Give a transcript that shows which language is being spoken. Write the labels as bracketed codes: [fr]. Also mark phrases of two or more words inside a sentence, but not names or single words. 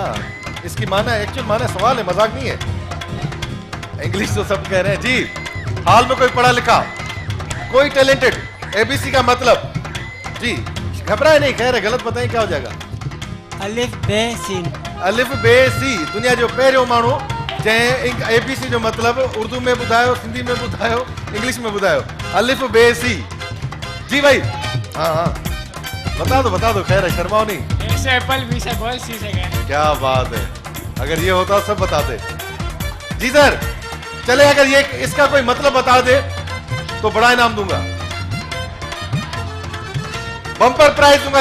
[ur] اس کی معنی ایکچوئل معنی سوال ہے، مذاق نہیں ہے. انگلش تو سب کہہ رہے ہیں جی۔ ہال میں کوئی پڑھا لکھا، کوئی ٹیلنٹڈ. اے بی سی کا مطلب جی گھبرائیں نہیں، خیر ہے، غلط بتائیں کیا ہو جائے گا. الف بے سین. [sd] अलिफ बे सी दुनिया जो पहिरियों माण्हू जंहिं ABC जो मतलब उर्दू में ॿुधायो, सिंधी में ॿुधायो, इंग्लिश में ॿुधायो। [ur] الف بے سی. جی بھائی، ہاں ہاں بتا دو، خیر ہے، شرماؤ نہیں. A سے ایپل، B سے بال، C سے کیٹ. کیا بات ہے، اگر یہ ہوتا سب بتاتے۔ جی سر، چلے، اگر یہ اس کا کوئی مطلب بتا دے تو بڑا انعام دوں گا, [en] bumper prize [ur] دوں گا.